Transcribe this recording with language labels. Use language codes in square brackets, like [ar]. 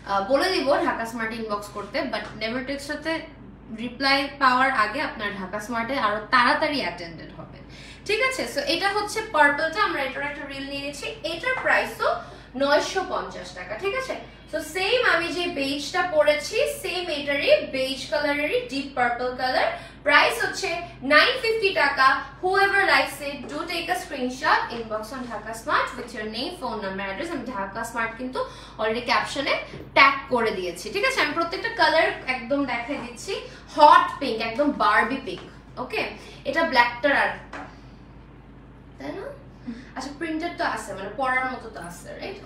[bn] বলে দিব Dhaka smart inbox করতে, বাট নেভার টেক্সটাতে রিপ্লাই পাওয়ার আগে আপনার ঢাকা স্মার্টে আরো তাড়াতাড়ি অ্যাটেন্ডেড হবে, ঠিক আছে? সো এটা হচ্ছে পার্পলটা, আমরা এটার একটা রিল নিয়েছি, এটার প্রাইসও 950 টাকা, ঠিক আছে? সো সেম আমি যে বেজটা পরেছি সেম এটারই base কালারেরই deep purple colour, price হচ্ছে 950 টাকা। [en] whoever likes it do take a screenshot, inbox on Dhaka Smart with your name, phone number, address. [bn] আমি ঢাকা স্মার্ট কিন্তু অলরেডি ক্যাপশনে ট্যাগ করে দিয়েছি, ঠিক আছে? আমি প্রত্যেকটা কালার একদম দেখাই দিচ্ছি। হট পিঙ্ক, একদম বারবি পিঙ্ক, ওকে? এটা ব্ল্যাকটার আর তাই না? আচ্ছা প্রিন্টেড তো আছে, মানে পরার মতো তো আছে, রাইট?